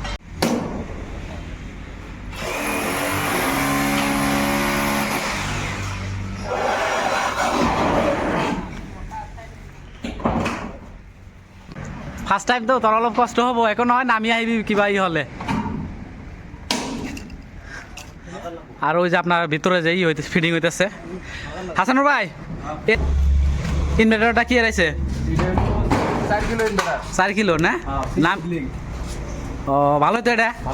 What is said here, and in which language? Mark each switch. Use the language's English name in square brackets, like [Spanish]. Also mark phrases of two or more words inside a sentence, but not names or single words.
[English] first timeতো [Assamese] তোৰ অলপ কষ্ট হ'ব, একো নহয়, নামি আহিবি কিবা হ'লে। [Bangla] আর ওই যে আপনার ভিতরে যে হইতেছে ফিডিং হইতেছে। হাসানুর ভাই, ইনভার্টারটা কি এরাইছে? 4 কিলো ইনভার্টার। 4 কিলো না? নাম ও ভালো তো এটা।